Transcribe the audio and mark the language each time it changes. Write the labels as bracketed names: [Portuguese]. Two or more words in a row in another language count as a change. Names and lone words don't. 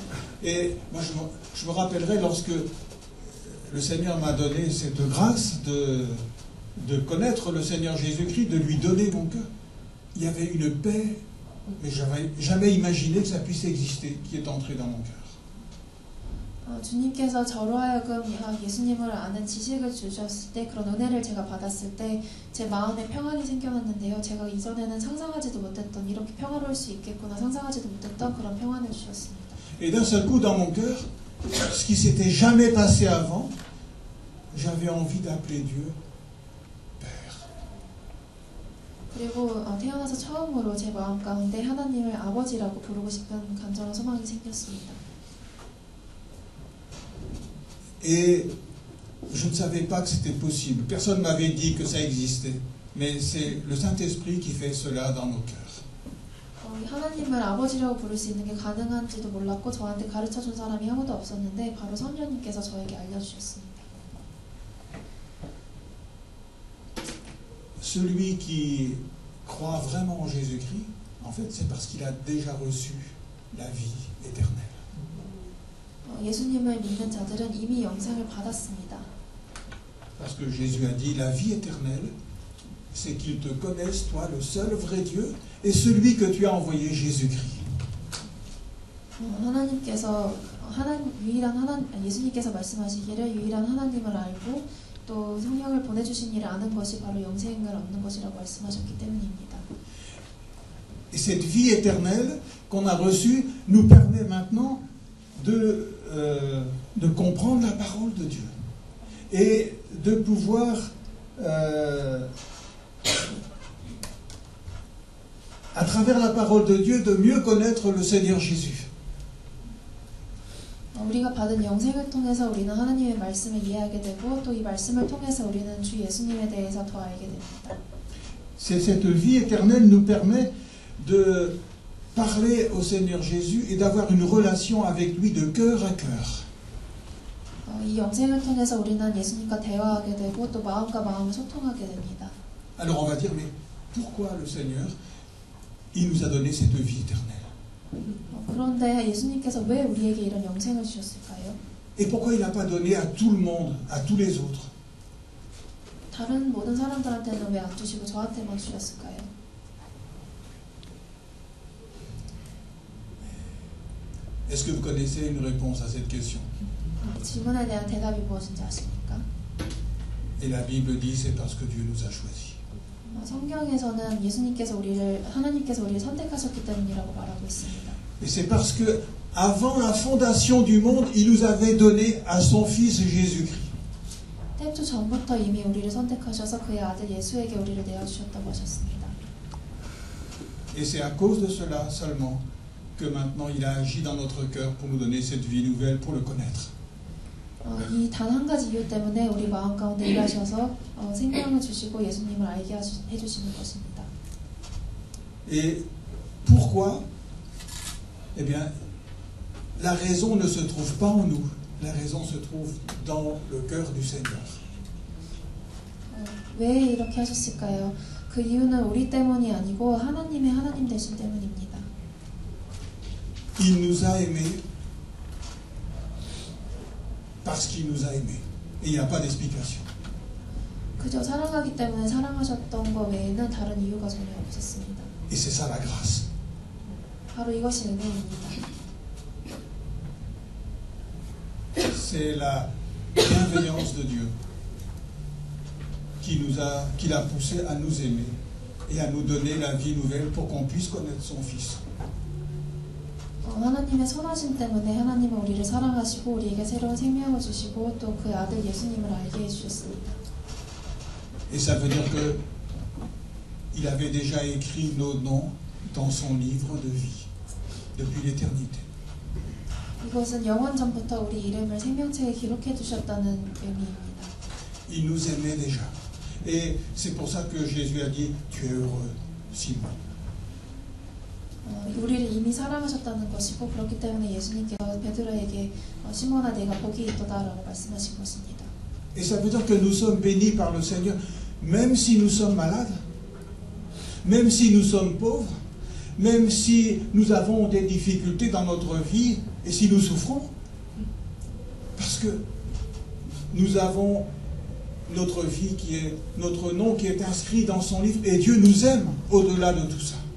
[French] Et moi, je me rappellerai lorsque le Seigneur m'a donné cette grâce de connaître le Seigneur Jésus-Christ, de lui donner mon cœur. Il y avait une paix, mais je n'avais jamais imaginé que ça puisse exister, qui est entrée dans mon cœur. [Korean] 주님께서 저로 하여금 예수님을 아는 지식을 주셨을 때 그런 은혜를 제가 받았을 때 제 마음에 평안이 생겨났는데요. 제가 이전에는 상상하지도 못했던 이렇게 평화로울 수 있겠구나 상상하지도 못했던 그런 평안을 주셨습니다. [French] Et d'un seul coup dans mon cœur, ce qui s'était jamais passé avant, j'avais envie d'appeler Dieu Père. [Korean] 그리고 태어나서 처음으로 제 마음 가운데 하나님을 아버지라고 부르고 싶은 간절한 소망이 생겼습니다. [French] Et je ne savais pas que c'était possible. Personne ne m'avait dit que ça existait. Mais c'est le Saint-Esprit qui fait cela dans nos cœurs. [Korean] 하나님을 아버지라고 부를 수 있는 게 가능한지도 몰랐고 저한테 가르쳐준 사람이 아무도 없었는데 바로 성령님께서 저에게 알려주셨습니다. [French] Celui qui croit vraiment en Jésus-Christ, en fait, c'est parce qu'il a déjà reçu la vie éternelle. [Korean] 예수님을 믿는 자들은 이미 영생을 받았습니다. [French] Parce que Jésus a dit, la vie éternelle, c'est qu'ils te connaissent, toi, le seul vrai Dieu, et celui que tu as envoyé, Jésus-Christ. [Korean] 예수님께서 말씀하시기를 유일한 하나님을 알고 또 성령을 보내주신 이를 아는 것이 바로 영생을 얻는 것이라고 말씀하셨기 때문입니다. [French] Et cette vie éternelle qu'on a reçue nous permet maintenant de comprendre la parole de Dieu et de pouvoir à travers la parole de Dieu de mieux connaître le Seigneur Jésus. [Korean] 우리가 받은 영생을 통해서 우리는 하나님의 말씀을 이해하게 되고 또 이 말씀을 통해서 우리는 주 예수님에 대해서 더 알게 됩니다. [French] Cette vie éternelle nous permet de parler au Seigneur Jésus et d'avoir une relation avec lui de cœur à cœur. [Korean] 이 영생을 통해서 우리는 예수님과 대화하게 되고 또 마음과 마음을 소통하게 됩니다. [French] Alors on va dire, mais pourquoi le Seigneur, il nous a donné cette vie éternelle? [Korean] 그런데 예수님께서 왜 우리에게 이런 영생을 주셨을까요? [French] Et pourquoi il n'a pas donné à tout le monde, à tous les autres? [Korean] 다른 모든 사람들한테는 왜 안 주시고 저한테만 주셨을까요? [French] Est-ce que vous connaissez une réponse à cette question? [Korean] 질문에 대한 대답이 무엇인지 아십니까? [French] Et la Bible dit c'est parce que Dieu nous a choisis. [Korean] 성경에서는 하나님께서 우리를 선택하셨기 때문이라고 말하고 있습니다. [French] Et c'est parce que avant la fondation du monde, il nous avait donné à son Fils Jésus-Christ. [Korean] 태초 전부터 이미 우리를 선택하셔서 그의 아들 예수에게 우리를 내어주셨다고 하셨습니다. [French] Et c'est à cause de cela seulement que maintenant il a agi dans notre cœur pour nous donner cette vie nouvelle, pour le connaître. [Korean] 이 단 한 가지 이유 때문에 우리 마음 가운데 일하셔서 생명을 주시고 예수님을 알게 해주시는 것입니다. [French] Et pourquoi? Eh bien, la raison ne se trouve pas en nous. La raison se trouve dans le cœur du Seigneur. [Korean] 왜 이렇게 하셨을까요? 그 이유는 우리 때문이 아니고 하나님의 하나님 되신 때문입니다. [French] Il nous a aimés parce qu'il nous a aimés. Et il n'y a pas d'explication. [Korean] 그저 사랑하기 때문에 사랑하셨던 것 외에는 다른 이유가 전혀 없었습니다. [French] Et c'est ça la grâce. [Korean] 바로 이것이 은혜입니다. [French] C'est la bienveillance de Dieu qui l'a poussé à nous aimer et à nous donner la vie nouvelle pour qu'on puisse connaître son Fils. [Korean] 하나님의 선하심 때문에 하나님은 우리를 사랑하시고 우리에게 새로운 생명을 주시고 또 그 아들 예수님을 알게 해주셨습니다. [French] Et ça veut dire que il avait déjà écrit nos noms dans son livre de vie depuis l'éternité. [Korean] 이것은 영원 전부터 우리 이름을 생명책에 기록해 두셨다는 의미입니다. [French] Il nous aimait déjà. Et c'est pour ça que Jésus a dit, tu es heureux, Simon. [Korean] 우리를 이미 사랑하셨다는 것이고 그렇기 때문에 예수님께서 베드로에게 시몬아 내가 복이 있도다라고 말씀하신 것입니다. [French] Et ça veut dire que nous sommes bénis par le Seigneur, même si nous sommes malades, même si nous sommes pauvres, même si nous avons des difficultés dans notre vie et si nous souffrons. Parce que nous avons notre vie qui est, notre nom qui est inscrit dans son livre et Dieu nous aime au-delà de tout ça.